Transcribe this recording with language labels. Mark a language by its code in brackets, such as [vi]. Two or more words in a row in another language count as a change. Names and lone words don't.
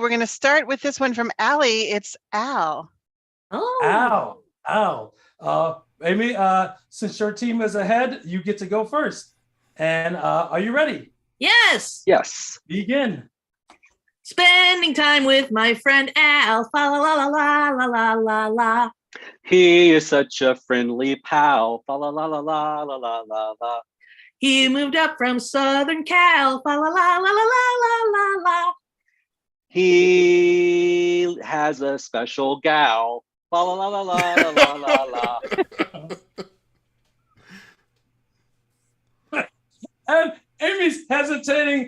[en] We're going to start with this one from Allie. It's Al. Oh. Al. Amy, since your team is ahead, you get to go first. And are you ready? Yes. Yes. Begin. Spending time with my friend Al. Fa la la la la la la la la. He is such a friendly pal. Fa la la la la la la la la. He moved up from Southern Cal. Fa la la la la la la la. He has a special gal. La la la la la la la la. And Amy's hesitating.